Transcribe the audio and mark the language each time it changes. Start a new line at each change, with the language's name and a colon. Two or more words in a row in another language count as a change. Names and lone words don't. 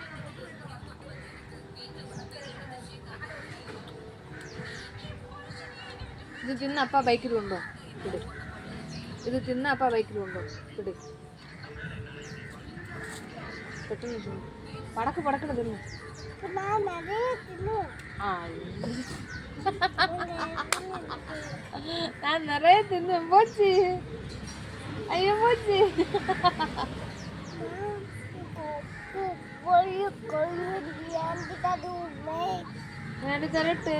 Malayalam: ഇത് തിന്ന അപ്പ ബൈക്കിൽ കൊണ്ടോ. പിടി. ഇത് തിന്ന അപ്പ ബൈക്കിൽ കൊണ്ടോ. പിടി. പെട്ടെന്ന് തിന്നു. പടക്ക് പടക്കണ തിന്നു.
Tamil: நான் நிறைய தின்னுவேன். நான் நிறைய தின்னுவேன். போச்சு. ஐயோ போச்சு. நான் தரட்டு.